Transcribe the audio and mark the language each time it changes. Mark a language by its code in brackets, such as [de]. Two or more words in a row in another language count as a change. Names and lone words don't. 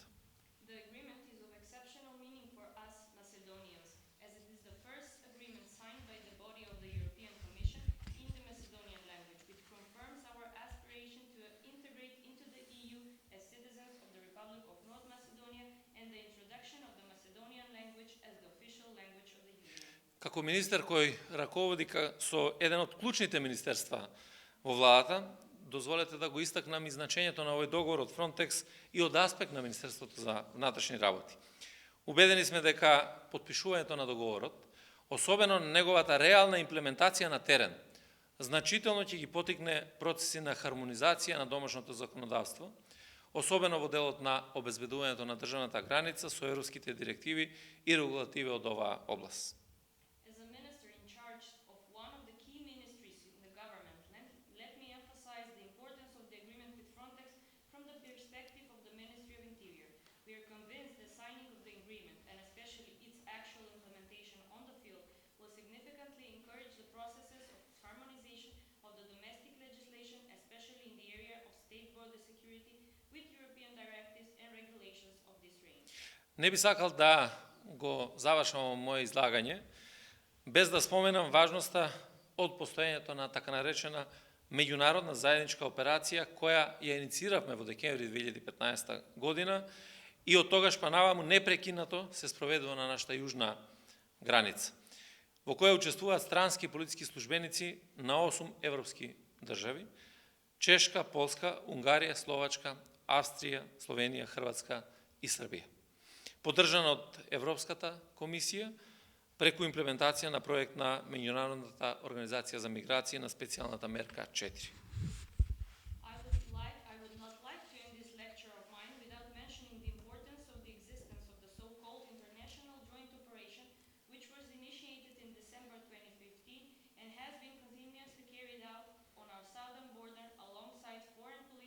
[en] The agreement is of exceptional meaning for us Macedonians, as it is the first agreement signed by the body of the European Commission in the Macedonian language, which confirms our aspiration to integrate into the EU as citizens of the Republic of North Macedonia and the introduction of the Macedonian language as the official language of the Union. [mk] Како министер кој раководи со еден од клучните министерства во владата, дозволете да го истакнам и значењето на овој договор од Frontex и од аспект на Министерството за внатрешни работи. Убедени сме дека подпишувањето на договорот, особено неговата реална имплементација на терен, значително ќе ги потикне процеси на хармонизација на домашното законодавство, особено во делот на обезбедувањето на државната граница со европските директиви и регулативи од оваа област. [en] As a minister in charge of one of the key ministries in the government, let me emphasize the importance of the agreement with Frontex from the perspective of the Ministry of Interior. We are convinced the signing of the agreement, and especially its actual implementation on the field, will significantly encourage the processes of harmonization of the domestic legislation, especially in the area of state border security, with European directives and regulations of this range. [mk] Не би сакал да го завршам моje излагање без да споменам важноста од постоењето на така наречена меѓународна заедничка операција која ја иницииравме во декември 2015 година и од тогаш па наваму непрекинато се спроведува на нашата јужна граница, во која учествуваат странски полициски службеници на 8 европски држави: Чешка, Полска, Унгарија, Словачка, Австрија, Словенија, Хрватска и Србија. Поддржана од Европската комисија преку имплементација на проект на Меѓународната организација за миграција на специјалната мерка 4. [en] I would not like to end this lecture of mine without mentioning the importance of the existence of the so-called International Joint Operation, which was initiated in December 2015 and has been continuously carried out on our southern border alongside foreign